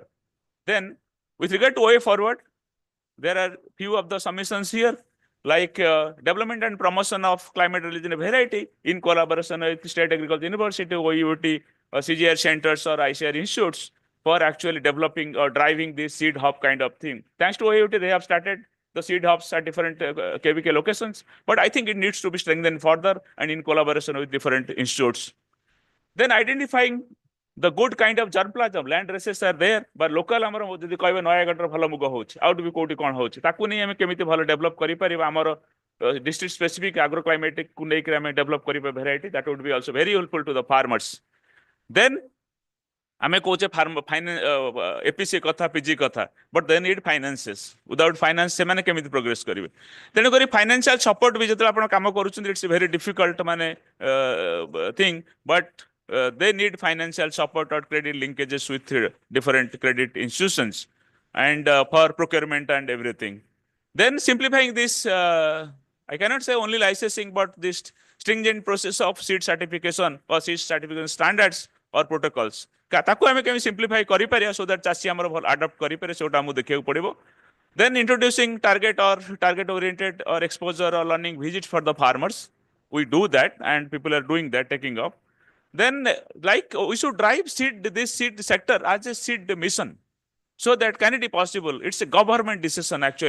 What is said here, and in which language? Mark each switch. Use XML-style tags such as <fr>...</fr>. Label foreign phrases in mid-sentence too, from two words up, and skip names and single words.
<en>Then, with regard to way forward, there are few of the submissions here, like development and promotion of climate resilient variety in collaboration with State Agriculture University, OUT, CGR centers or ICR institutes for actually developing or driving this seed hub kind of thing. Thanks to OUT, they have started the seed hubs at different KVK locations, but I think it needs to be strengthened further and in collaboration with different institutes. Then identifying the good kind of germplasm, land races are there, but local</en> <or>ଆମର ଯଦି କହିବେ ନୟାଗଡ଼ର ଭଲ ମୁଗ ହେଉଛି ଆଉ ବି କୋଉଠି କ'ଣ ହେଉଛି ତାକୁ ନେଇ ଆମେ କେମିତି ଭଲ ଡେଭଲପ କରିପାରିବା ଆମର</or> <en>district specific agroclimatic</en> <or>କୁ ନେଇକି ଆମେ ଡେଭଲପ କରିବା</or> <en>variety, that would be also very helpful to the farmers.</en> <or>Then ଆମେ କହୁଛେ ଏପିସି କଥା ପିଜି କଥା,</or> <en>but they need finances. without finance</en> <or>ସେମାନେ କେମିତି ପ୍ରୋଗ୍ରେସ କରିବେ?</or> <en>ତେଣୁକରି financial support</en> <or>ବି ଯେତେବେଳେ ଆପଣ କାମ କରୁଛନ୍ତି,</or> <en>it's very difficult ମାନେ thing, but they need financial support or credit linkages with different credit institutions and for procurement and everything. Then simplifying this, I cannot say only licensing, but this stringent process of seed certification or seed certification standards or protocols.</en> <or>ତାକୁ ଆମେ କେମିତି simplify କରିପାରିବା</or> <en>so that</en> <or>ଚାଷୀ ଆମର ଭଲ adopt କରିପାରେ ସେଟା ଆମକୁ ଦେଖିବାକୁ ପଡ଼ିବ.</or> <en>Then introducing target oriented or exposure or learning visits for the farmers. We do that and people are doing that, taking up. Then like we should drive this seed sector as a seed mission. So that can it be possible? It's a government decision actually.</en>